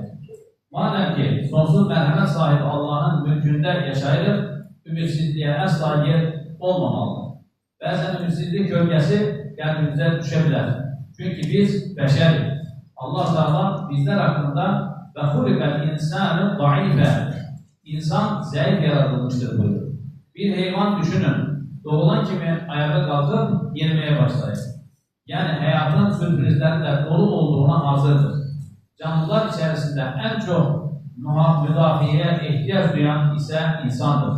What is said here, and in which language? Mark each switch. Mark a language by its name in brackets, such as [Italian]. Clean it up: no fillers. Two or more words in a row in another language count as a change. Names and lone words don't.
[Azerbaijani] Madəm ki, sonsuz mərhəmət sahibi Allahın mülkündə yaşayırıq, ümidsizliyə əsla yer olmamalıdır. Bəzən ümidsizlik kölgəsi qəlbimizə düşə bilər. Çünki biz bəşərik. Allah Teala bizlər haqqında [Arabic] وخلق الإنسان ضعيفا [Turkish] İnsan zayıf yaratılmıştır buyurur. [Azerbaijani] Bir heyvan düşünün, doğulan kimi ayağa [Turkish] kalkıp yemeye [Azerbaijani] başlayır. [Turkish] Yani hayatın sürprizlerle dolu olduğuna hazırdır. Canlılar içerisinde en çok müdafiye ihtiyaç duyan ise insandır.